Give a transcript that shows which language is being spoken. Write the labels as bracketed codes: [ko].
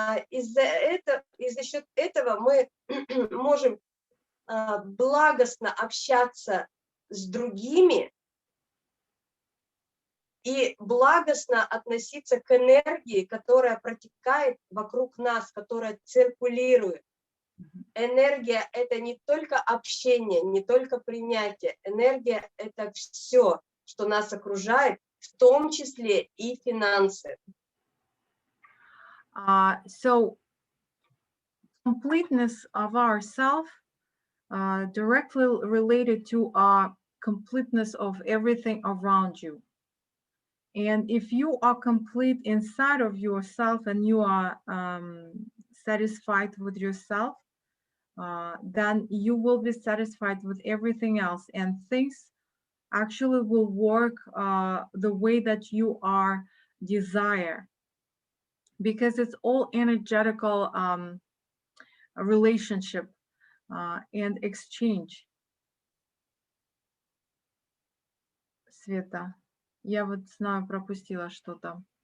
[ru] И за счет этого мы можем благостно общаться с другими и благостно относиться к энергии, которая протекает вокруг нас, которая циркулирует. Энергия – это не только общение, не только принятие. Энергия – это все, что нас окружает, в том числе и финансы. [en] So completeness of ourself directly related to completeness of everything around you. And if you are complete inside of yourself and you are satisfied with yourself, then you will be satisfied with everything else, and things actually will work the way that you are desire, because it's all energetical relationship and exchange. [ru] Света, я вот знаю, пропустила что-то.